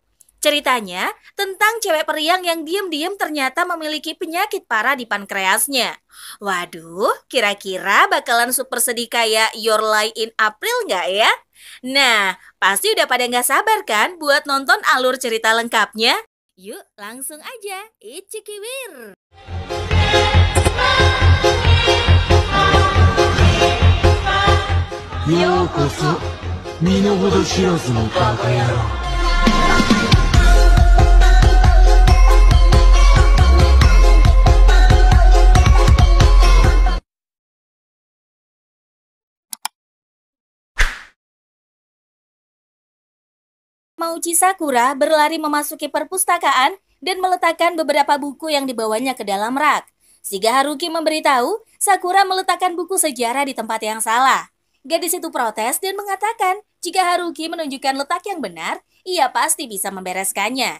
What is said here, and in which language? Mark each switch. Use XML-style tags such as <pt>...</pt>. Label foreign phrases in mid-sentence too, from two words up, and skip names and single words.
<id>Ceritanya tentang cewek periang yang diam-diam ternyata memiliki penyakit parah di pankreasnya. Waduh, kira-kira bakalan super sedih kayak Your Lie in April nggak ya? Nah, pasti udah pada nggak sabar kan buat nonton alur cerita lengkapnya? Yuk, langsung aja, Ichikiwir!</id> <ja>ようこそ身の程知らずのバカ野郎。</ja> <id>Mauchi Sakura berlari memasuki perpustakaan dan meletakkan beberapa buku yang dibawanya ke dalam rak. Shiga Haruki memberitahu Sakura meletakkan buku sejarah di tempat yang salah. Gadis itu protes dan mengatakan jika Haruki menunjukkan letak yang benar, ia pasti bisa membereskannya.</id>